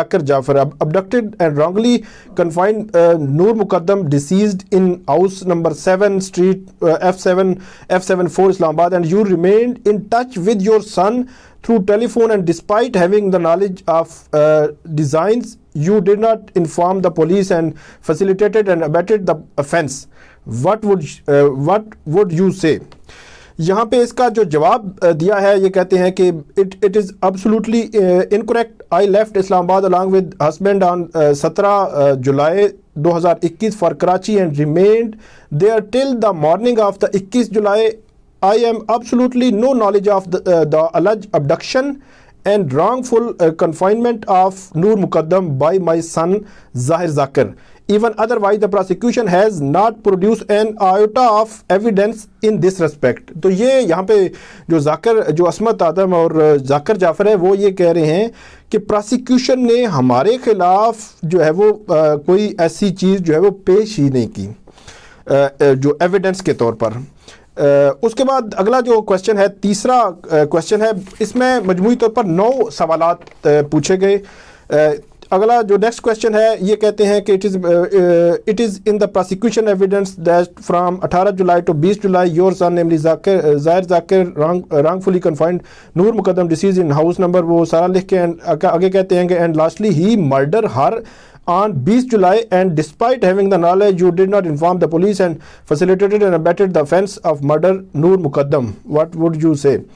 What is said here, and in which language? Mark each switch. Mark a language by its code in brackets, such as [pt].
[en] Jaffar abducted and wrongly confined Noor Muqaddam deceased in house number 7 street F74 Islamabad, and you remained in touch with your son through telephone, and despite having the knowledge of designs you did not inform the police and facilitated and abetted the offense. What would you say? [ur] یہاں پہ اس کا جو جواب دیا ہے یہ کہتے ہیں کہ [en] it is absolutely incorrect. I left Islamabad along with husband on 17 July 2021 for Karachi and remained there till the morning of the 21 July. I am absolutely no knowledge of the alleged abduction and wrongful confinement of Noor Muqaddam by my son Zahir Jaffar. Even otherwise the prosecution has not produced an iota of evidence in this respect. [ur] تو یہ یہاں پہ جو عصمت آدم اور ذاکر جعفر ہے وہ یہ کہہ رہے ہیں کہ پروسیکیوشن نے ہمارے خلاف جو ہے وہ کوئی ایسی چیز جو ہے وہ پیش ہی نہیں کی جو ایویڈنس کے طور پر. اس کے بعد اگلا جو کویسچن ہے, تیسرا کویسچن ہے, اس میں مجموعی طور پر 9 سوالات پوچھے گئے. اگلا جو نیکسٹ کویسچن ہے یہ کہتے ہیں کہ [en] it is in the prosecution evidence that from 18 July to 20 July your son namely Zahir Jaffar wrongfully confined Noor Muqaddam deceased in house number, [ur] وہ سارا لکھ کے آگے کہتے ہیں کہ [en] and lastly he murdered her on 20 July and despite having the knowledge you did not inform the police and facilitated and abetted the offense of murder Noor Muqaddam. What would you say?